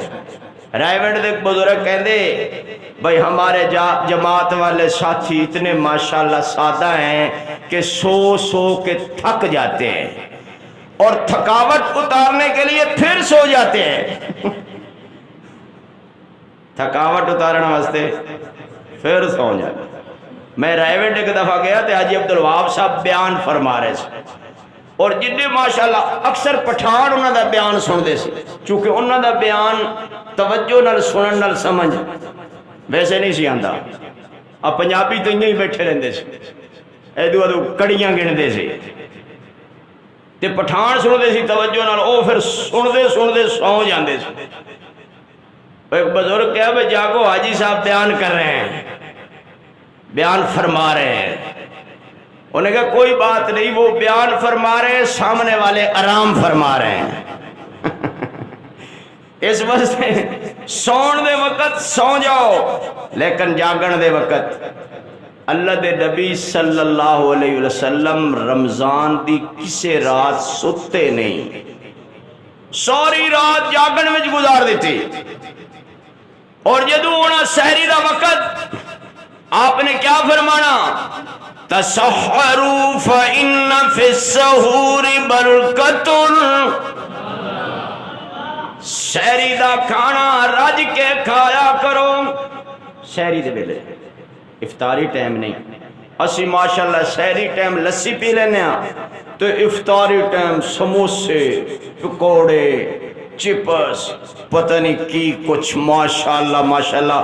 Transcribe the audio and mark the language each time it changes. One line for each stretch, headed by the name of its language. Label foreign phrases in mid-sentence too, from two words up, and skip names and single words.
Urdu: رائیونڈ
Punjabi: دے بزرگ کہندے
Urdu: بھئی ہمارے جماعت والے ساتھی اتنے ماشاءاللہ سادہ ہیں کہ سو سو کے تھک جاتے ہیں اور تھکاوٹ اتارنے کے لیے پھر سو جاتے ہیں، تھکاوٹ اتارنے واسطے پھر سو جاتے۔
Punjabi: میں رائیونڈ ایک دفعہ گیا تھے، حاجی عبدالوہاب صاحب بیان فرما رہے سے، اور جنہیں ماشاءاللہ اکثر پٹھان انہوں دا بیان سن دے سی، چونکہ انہوں دا بیان توجہ نال سنن نال سمجھ ویسے نہیں سی آندا، اب پنجابی تو انہیں ہی بیٹھے رہندے سی، ایدو ادو کڑیاں گندے سی تے پٹھان سن دے سی توجہ نال، او پھر سن دے سو جاندے سی۔
Urdu: ایک بزرگ کہا بھئی جاگو حاجی صاحب بیان کر رہے ہیں، بیان فرما رہے ہیں۔ انہیں کہا کوئی بات نہیں، وہ بیان فرما رہے ہیں، سامنے والے آرام فرما رہے ہیں۔
Punjabi: اس واسطے سون دے وقت سو جاؤ، لیکن جاگن دے وقت اللہ دے نبی صلی اللہ علیہ وسلم رمضان دی کسے رات ستے نہیں، ساری رات جاگن میں گزار دیتی، اور جدو ہونا سحری دا وقت آپ نے کیا فرمانا؟
Arabic: تسحروا فإن في السحور برکۃ،
Punjabi: سحری دا کھانا رج کے کھایا کرو۔ سحری دے ویلے افطاری ٹائم نہیں، اسی ماشاءاللہ سحری ٹائم لسی پی لینے ہیں، تو افطاری ٹائم سموسے پکوڑے چپس پتہ نہیں کی کچھ ماشاءاللہ ماشاءاللہ۔